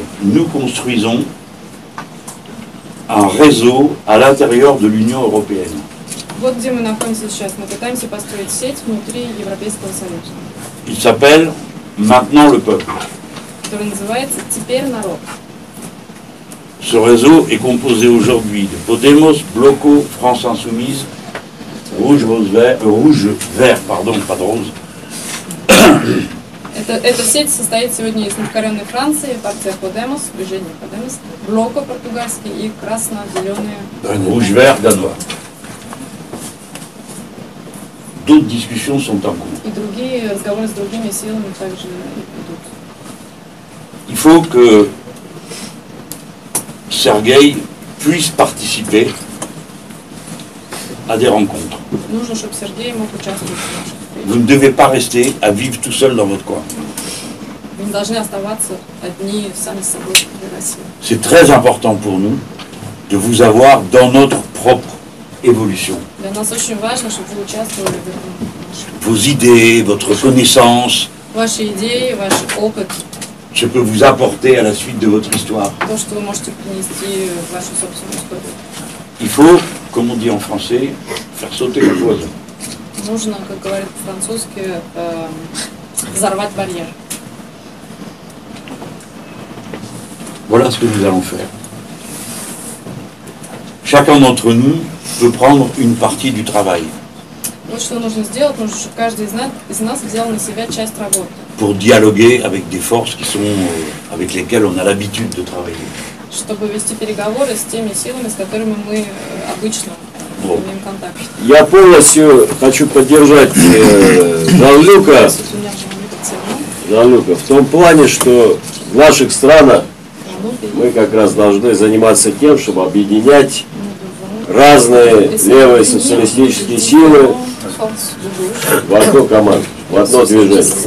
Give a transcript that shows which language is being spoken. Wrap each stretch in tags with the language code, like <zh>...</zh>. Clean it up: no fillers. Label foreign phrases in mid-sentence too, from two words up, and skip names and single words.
<fr>Nous construisons un réseau à l'intérieur de l'Union européenne.</fr> <ru>Вот где мы находимся сейчас. Мы пытаемся построить сеть внутри Европейского Союза.</ru> <fr>Il s'appelle Maintenant le peuple.</fr> <ru>Который называется «Теперь народ».</ru> <fr>Ce réseau est composé aujourd'hui de Podemos, Bloco, France Insoumise, Rouge, Vert, pardon, pas de rose.</fr> <ru>Эта сеть состоит сегодня из непокоренной Франции, партия Podemos, движение Podemos, Блоко португальский и красно-зеленые.</ru> <fr>Rouge, Vert, danois. D'autres discussions sont en cours.</fr> <ru>И другие разговоры с другими силами также идут.</ru> <fr>Il faut que Sergueï puisse participer à des rencontres.</fr> <ru>Нужно, чтобы Сергей мог участвовать в наших встречах.</ru> <fr>Vous ne devez pas rester à vivre tout seul dans votre coin.</fr> <ru>Вы не должны оставаться одни сами с собой в России.</ru> <fr>C'est très important pour nous de vous avoir dans notre propre évolution.</fr> <ru>Для нас очень важно, чтобы вы участвовали в этом.</ru> <fr>Vos idées, votre connaissance,</fr> <ru>Ваши идеи, ваш опыт,</ru> <fr>ce que vous apportez à la suite de votre histoire.</fr> <ru>то, что вы можете принести в вашу собственную историю.</ru> <fr>Il faut, comme on dit en français, faire sauter le poison.</fr> <ru>Нужно, как говорят по-французски, взорвать барьер.</ru> <fr>Voilà ce que nous allons faire. Chacun d'entre nous peut prendre une partie du travail</fr> <ru>Вот что нужно сделать, нужно, чтобы каждый из нас взял на себя часть работы,</ru> <fr>pour dialoguer avec des forces qui sont, avec lesquelles on a l'habitude de travailler.</fr> <ru>чтобы вести переговоры с теми силами, с которыми мы обычно имеем контакт. Я полностью хочу поддержать Жан-Люка в том плане, что в наших странах мы как раз должны заниматься тем, чтобы объединять разные левые социалистические силы в одну команду, в одно движение.</ru>